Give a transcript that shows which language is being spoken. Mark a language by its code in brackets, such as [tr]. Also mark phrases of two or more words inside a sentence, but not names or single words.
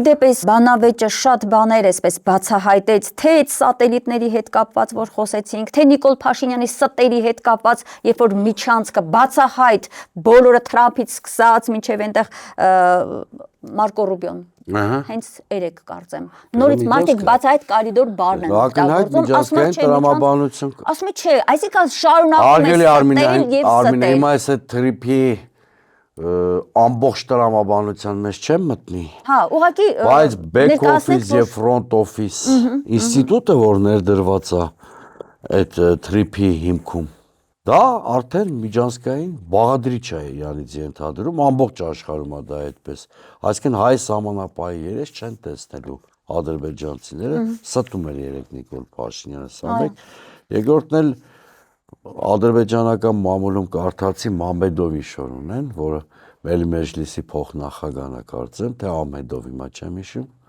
[hy] Իդեպ բանավեճը շատ բաներ էսպես բացահայտեց, թե այդ սատելիտների հետ կապված, որ խոսեցինք, թե Նիկոլ Փաշինյանի ստերի հետ կապված, երբ որ միջանցքը բացահայտ բոլորը Թրամփից սկսած մինչև այնտեղ Մարկո Ռուբիոն։ Հենց երեք կարծեմ։ Նորից մարդիկ բացահայտ կորիդոր բառն են օգտագործում, ասում է չէ, այսինքն շարունակում է ստել եւ ստել։ Հիմա այս թրիփի ամբողջ տրամաբանության մեջ չեմ մտնի։ Հա, ուղղակի բայց [en] back office [hy] եւ [en] front office [hy] ինստիտուտը որ ներդրված է այդ թրիփի հիմքում դա արդեն միջանցքային բաղադրիչ է իրանից ենթադրում ամբողջ աշխարհում է դա այդպես այսինքն հայ սահմանապահի երես չեն տեսնելու ադրբեջանցիները ստում էր երեք Նիկոլ Փաշինյանը սա մեկ երկրորդն էլ ադրբեջանական մամուլում կարդացի Մամեդովի շոր ունեն, որը Մելի Մեջլիսի փոխնախագահն է կարծեմ, թե Ահմեդով հիմա չեմ հիշում,